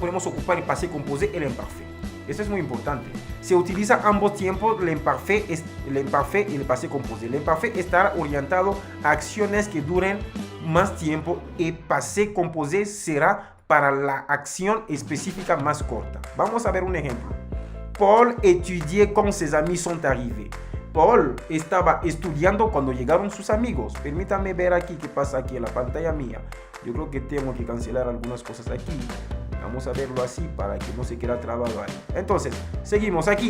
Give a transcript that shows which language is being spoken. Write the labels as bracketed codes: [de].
[es] Podemos ocupar el passé composé y el imparfait. Esto es muy importante. Se utiliza ambos tiempos, el imparfait y el passé composé. El imparfait estará orientado a acciones que duren más tiempo y passé composé será para la acción específica más corta. Vamos a ver un ejemplo. [fr] Paul étudiait quand ses amis sont arrivés. [es] Paul estaba estudiando cuando llegaron sus amigos. Permítame ver aquí qué pasa aquí en la pantalla mía. Yo creo que tengo que cancelar algunas cosas aquí. Vamos a verlo así para que no se quede trabado ahí. Entonces, seguimos aquí.